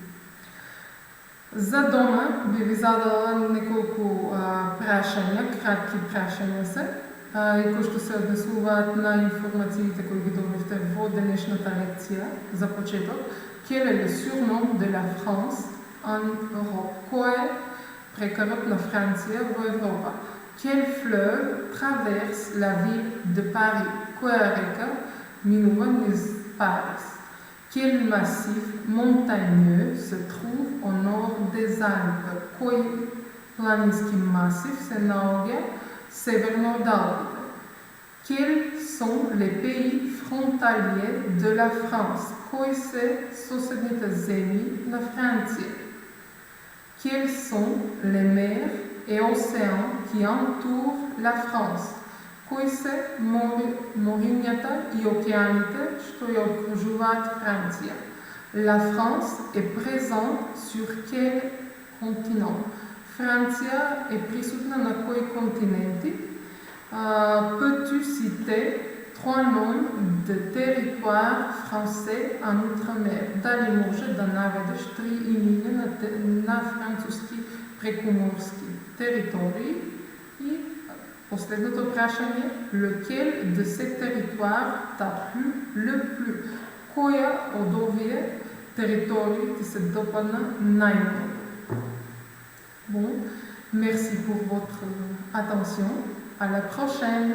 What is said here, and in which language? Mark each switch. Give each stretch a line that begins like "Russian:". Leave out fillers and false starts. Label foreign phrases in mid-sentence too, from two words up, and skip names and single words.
Macedonian: За дома би ви задала неколку прашања, кратки прашања се, и кои што се однесуваат на информациите кои ги добивте во денешната лекција. За почеток,
French: quel est le surnom de la France en Europe?
Macedonian: Кој е прекарот на Франција во Европа?
French: Quel fleuve traverse la ville de Paris?
Macedonian: Која река минува низ Париз?
French: Quel massif montagneux se trouve au nord des Alpes?
Macedonian: Кој планински масив се наоѓа северно од Алпите?
French: Quels sont les pays frontaliers de la France?
Macedonian: Кои се соседните земји на Франција?
French: Quels sont les mers et océans qui entourent la France?
Macedonian: Кои се морињата и океаните што ја окружуваат Франција?
French: La France est présente sur quel continent?
Macedonian: Франција е присутна на кои континенти?
French: Peux-tu citer 3 noms de territoires français en outre-mer?
Macedonian: Дали може да наведеш 3 имена на француски прекуморски територии? И последното прашање,
French: lequel de ces territoires t'a plu le plus?
Macedonian: Која од овие
Slovenian: teritorij ti se dopadne najbolj.
French: Bon, merci pour votre attention. À la prochaine.